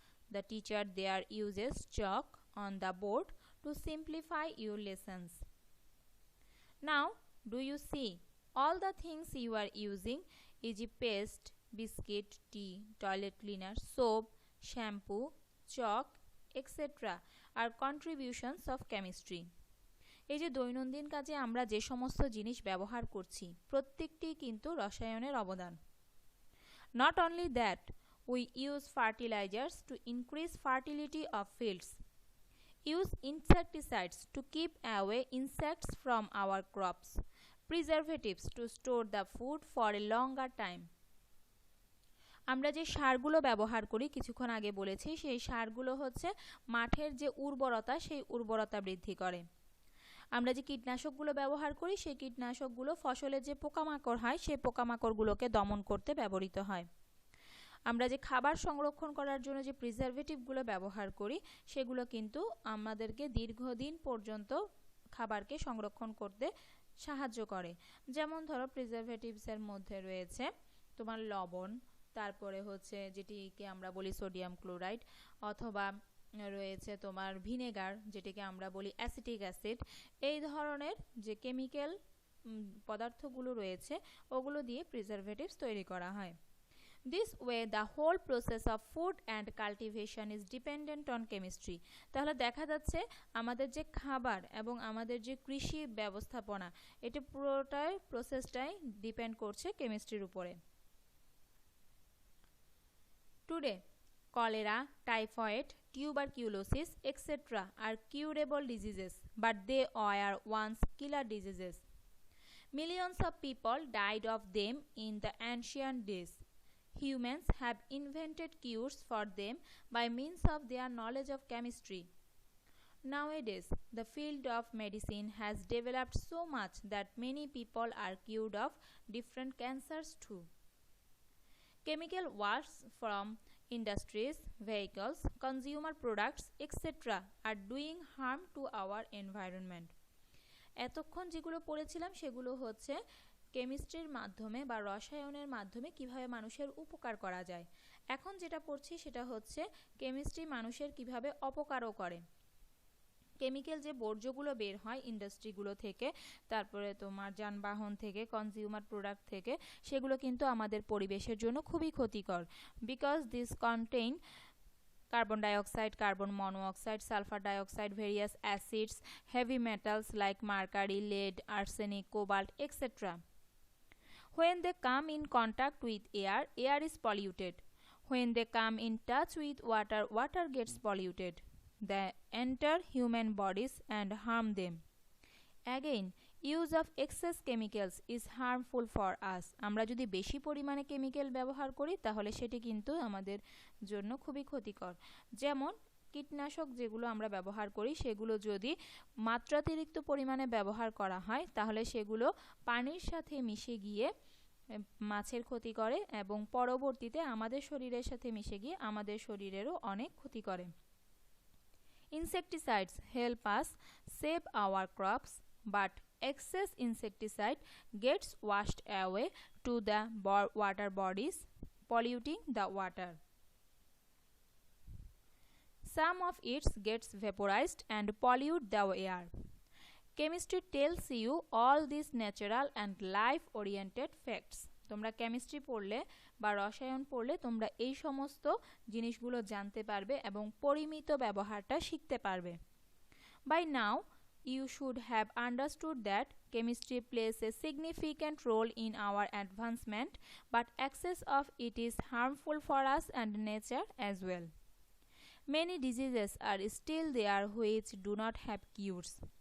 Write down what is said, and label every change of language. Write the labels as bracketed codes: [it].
[en] The teacher there uses chalk on the board to simplify your lessons. Now, do you see? All the things you are using, e.g. paste, biscuit, tea, toilet cleaner, soap, shampoo, chalk, etc. are contributions of chemistry. [bn] এই যে দৈনন্দিন কাজে আমরা যে সমস্ত জিনিস ব্যবহার করছি প্রত্যেকটি কিন্তু রসায়নের অবদান। [en] Not only that, we use fertilizers to increase fertility of fields. Use insecticides to keep away insects from our crops. Preservatives to store the food for a longer time. [bn] আমরা যে সারগুলো ব্যবহার করি কিছুক্ষণ আগে বলেছি সেই সারগুলো হচ্ছে মাঠের যে উর্বরতা সেই উর্বরতা বৃদ্ধি করে। আমরা যে কীটনাশকগুলো ব্যবহার করি সেই কীটনাশকগুলো ফসলের যে পোকামাকড় হয় সেই পোকামাকড়গুলোকে দমন করতে ব্যবহৃত হয়। আমরা যে খাবার সংরক্ষণ করার জন্য যে প্রিজারভেটিভগুলো ব্যবহার করি সেগুলো কিন্তু আমাদেরকে দীর্ঘদিন পর্যন্ত খাবারকে সংরক্ষণ করতে সাহায্য করে। যেমন ধরো প্রিজারভেটিভসের মধ্যে রয়েছে তোমার লবণ, তারপরে হচ্ছে যেটিকে আমরা বলি সোডিয়াম ক্লোরাইড, অথবা রয়েছে তোমার ভিনেগার যেটিকে আমরা বলি অ্যাসিটিক অ্যাসিড। এই ধরনের যে কেমিক্যাল পদার্থগুলো রয়েছে ওগুলো দিয়ে প্রিজারভেটিভস তৈরি করা হয়। [en] This way the whole process of food and cultivation is dependent on chemistry. [bn] তাহলে দেখা যাচ্ছে আমাদের যে খাবার এবং আমাদের যে কৃষি ব্যবস্থাপনা এটা পুরোটাই প্রসেসটাই ডিপেন্ড করছে কেমিস্ট্রির উপরে। [en] Today, cholera, typhoid, tuberculosis, etc. are curable diseases, but they were once killer diseases. Millions of people died of them in the ancient days. Humans have invented cures for them by means of their knowledge of chemistry. Nowadays, the field of medicine has developed so much that many people are cured of different cancers too. Chemical waste from industries, vehicles, consumer products, etc. are doing harm to our environment. [bn] এতক্ষণ যেগুলো পড়েছিলাম সেগুলো হচ্ছে কেমিস্ট্রির মাধ্যমে বা রসায়নের মাধ্যমে কিভাবে মানুষের উপকার করা যায়। এখন যেটা পড়ছি সেটা হচ্ছে কেমিস্ট্রি মানুষের কিভাবে অপকারও করে। কেমিক্যাল যে বর্জ্যগুলো বের হয় ইন্ডাস্ট্রিগুলো থেকে, তারপরে তোমার যানবাহন থেকে, কনজিউমার প্রোডাক্ট থেকে, সেগুলো কিন্তু আমাদের পরিবেশের জন্য খুবই ক্ষতিকর। [en] Because this contain carbon dioxide, carbon monoxide, sulfur dioxide, various acids, heavy metals like mercury, lead, arsenic, cobalt, etc. When they come in contact with air, air is polluted. When they come in touch with water, water gets polluted. They enter human bodies and harm them. Again, use of excess chemicals is harmful for us. [bn] আমরা যদি বেশি পরিমাণে chemical ব্যবহার করি তাহলে সেটি কিন্তু আমাদের জন্য খুবই ক্ষতিকর। যেমন কীটনাশক যেগুলো আমরা ব্যবহার করি সেগুলো যদি মাত্রাতিরিক্ত পরিমাণে ব্যবহার করা হয় তাহলে সেগুলো পানির সাথে মিশে গিয়ে মাছের ক্ষতি করে এবং পরবর্তীতে আমাদের শরীরের সাথে মিশে গিয়ে আমাদের শরীরেরও অনেক ক্ষতি করে। [en] Insecticides help us save our crops, but excess insecticide gets washed away to the water bodies, polluting the water. Some of it gets vaporized and pollute the air. Chemistry tells you all these natural and life-oriented facts. [bn] তোমরা chemistry পড়লে বা রসায়ন পড়লে তোমরা এই সমস্ত জিনিসগুলো জানতে পারবে এবং পরিমিত ব্যবহারটা শিখতে পারবে। [en] By now, you should have understood that chemistry plays a significant role in our advancement, but excess of it is harmful for us and nature as well. Many diseases are still there which do not have cures.